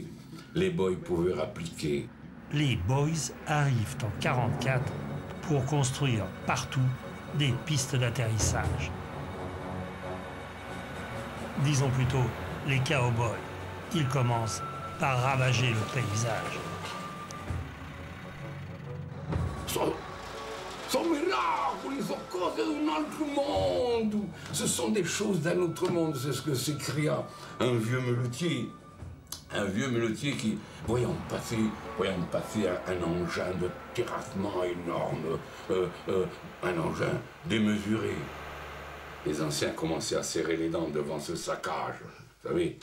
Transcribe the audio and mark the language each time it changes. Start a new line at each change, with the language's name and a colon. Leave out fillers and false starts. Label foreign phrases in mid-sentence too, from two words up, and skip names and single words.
French: Les boys pouvaient rappliquer. Les boys arrivent en 1944 pour construire partout des pistes d'atterrissage. Disons plutôt les cowboys. Ils commencent par ravager le paysage.
Italian: Sono miracoli, sono cose d'un altro mondo.
French: Ce sont des choses d'un autre monde, c'est ce que s'écria un vieux muletier. Un vieux muletier qui, voyant passer un engin de terrassement énorme, un engin démesuré. Les anciens commençaient à serrer les dents devant ce saccage, vous savez.